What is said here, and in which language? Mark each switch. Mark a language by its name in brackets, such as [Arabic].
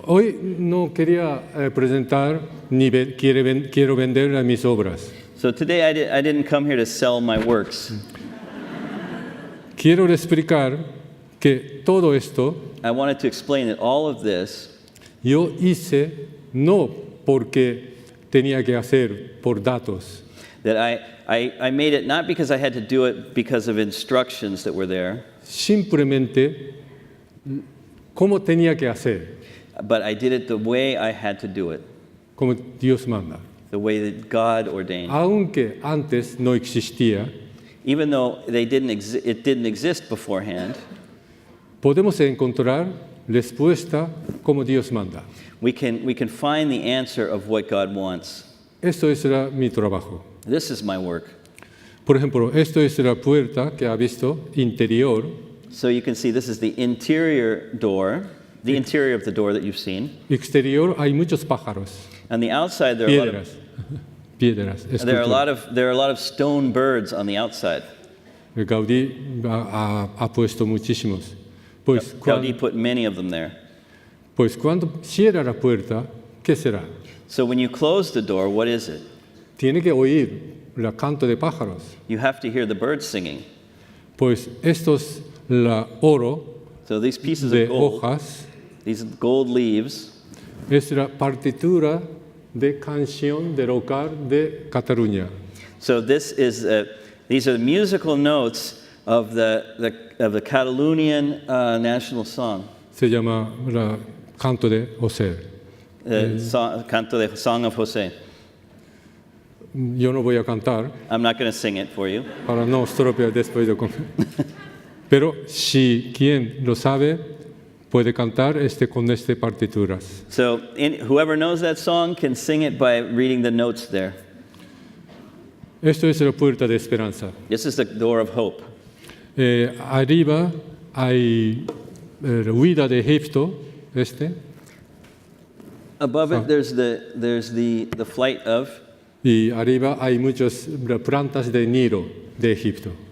[Spanish] Hoy no quería presentar ni quiero vender mis obras. [English] So today I didn't come here to sell my works. [Spanish] Quiero explicar que todo esto [English] I wanted to explain that all of this [Spanish] yo hice no porque tenía que hacer por datos, [English] that I made it not because I had to do it because of instructions that were there, [Spanish] simplemente cómo tenía que hacer, [English] but I did it the way I had to do it, [Spanish] como Dios manda. [English] the way that God ordained. [Spanish] Aunque antes no existía, [English] Even though it didn't exist beforehand, [Spanish] podemos encontrar respuesta como Dios manda. [English] we can find the answer of what God wants. [Spanish] Esto es mi trabajo. [English] This is my work. [Spanish] Por ejemplo, esto es la puerta que ha visto interior. [English] So you can see this is the interior door, the interior of the door that you've seen. [Spanish] Exterior hay muchos pájaros, [English] On the outside there are [Spanish] piedras, [English] there are [Spanish] esculturas. [English] a lot of stone birds on the outside. [Spanish] Gaudí ha puesto muchísimos. Pues, [English] Gaudí put many of them there. [Spanish] cuando cierra la puerta, ¿qué será? [English] So when you close the door, what is it? [Spanish] Tiene que oír el canto de pájaros. [English] You have to hear the birds singing. [Spanish] Pues estos la oro [English] So these pieces [Spanish] de [English] of gold, [Spanish] hojas [English] these gold leaves, [Spanish] es la partitura de canción del hogar de Cataluña. [English] so these are the musical notes of the Catalonian national song, [Spanish] Se llama el canto de José. Canto de [English] Song of Jose. [Spanish] Yo no voy a cantar [English] I'm not going to sing it for you, [Spanish] para no estropear después de comer. Pero si quien lo sabe puede cantar con estas partituras. [English] so whoever knows that song can sing it by reading the notes there. [Spanish] Esto es la puerta de esperanza. [English] This is the door of hope. [Spanish] Arriba hay la huida de Egipto, [English] Above it, there's the flight of. [Spanish] y arriba hay muchas plantas de Nilo de Egipto.